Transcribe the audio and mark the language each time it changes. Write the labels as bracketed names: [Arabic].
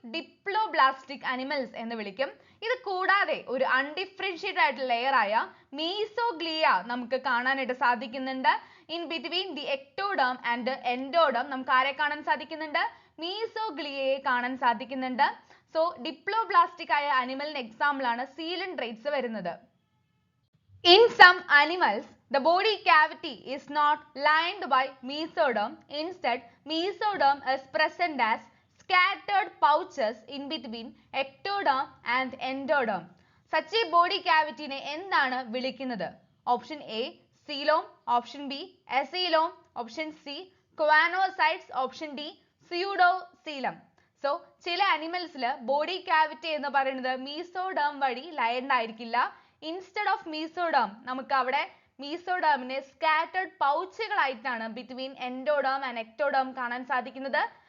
[Malayalam] Diploblastic animals എന്ന് വിളിക്കും. ഇത് കൂടാതെ ഒരു അൺഡിഫറൻഷിയേറ്റഡ് ആയിട്ടുള്ള ലെയർ ആയ മീസോഗ്ലിയ നമുക്ക് കാണാനായിട്ട് സാധിക്കുന്നുണ്ട്. In between the ectoderm and endoderm നമുക്ക് ആരെ കാണാൻ സാധിക്കുന്നുണ്ട്? മീസോഗ്ലിയയെ കാണാൻ സാധിക്കുന്നുണ്ട്. സോ ഡിപ്ലോബ്ലാസ്റ്റിക് ആയ അനിമലിന് എക്സാമ്പിൾ ആണ് സീലൻഡ്രേറ്റ്സ് വരുന്നത്. [English] In some animals, the body cavity is not lined by mesoderm. Instead, mesoderm is present as scattered pouches in between ectoderm and endoderm. Such a body cavity [Malayalam] നെ എന്താണ് വിളിക്കുന്നത്? Option A coelom, option B എസീലോം, option C choanocytes, option D സ്യൂഡോസീലം. So ചില അനിമൽസിൽ body cavity എന്ന് പറയുന്നത് mesoderm വഴി lined ആയിരിക്കില്ല. Instead of mesoderm നമുക്ക് അവിടെ മീസോഡേമിനെ scattered പൗച്ചുകളായിട്ടാണ് between endoderm and ectoderm കാണാൻ സാധിക്കുന്നത്.